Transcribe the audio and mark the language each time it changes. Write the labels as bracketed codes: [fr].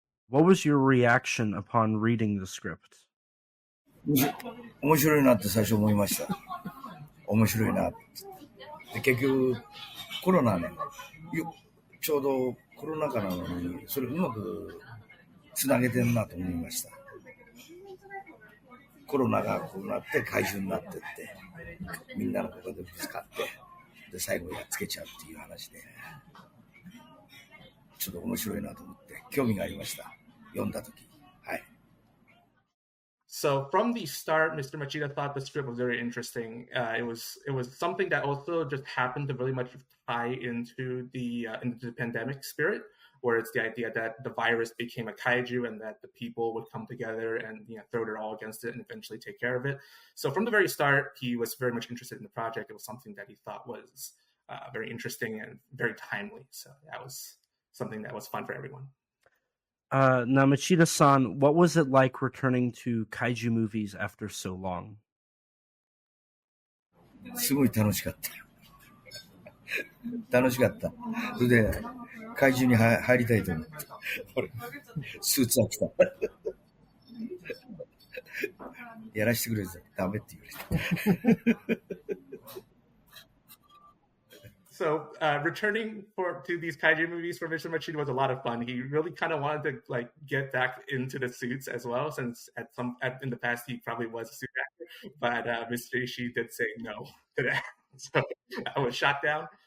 [en] What was your reaction upon reading the script? [ja] 面白いなって最初思いました。面白いなって。で結局コロナね、ちょうどコロナ禍なのにそれうまくつなげてんなと思いました。コロナがこうなって怪獣になってってみんなのここでぶつかってで最後やっつけちゃうっていう話でちょっと面白いなと思って興味がありました。読んだ時。はい。 [en] So from the start, Mr. Machida thought the script was very interesting. It was something that also just happened to really much tie into the pandemic spirit, where it's the idea that the virus became a kaiju and that the people would come together and throw their all against it and eventually take care of it. So from the very start, he was very much interested in the project. It was something that he thought was very interesting and very timely. So that was something that was fun for everyone. Now, Machida-san, what was it like returning to kaiju movies after so long? [ja] すごい楽しかった。楽しかった。それで怪獣に入りたいと思って。スーツは着た。やらしてくれずダメって言われた。 [en] So returning to these kaiju movies for Mr. Machida was a lot of fun. He really kind of wanted to get back into the suits as well, since in the past he probably was a suit actor. But Mr. Ishii did say no to that, so I was shot down.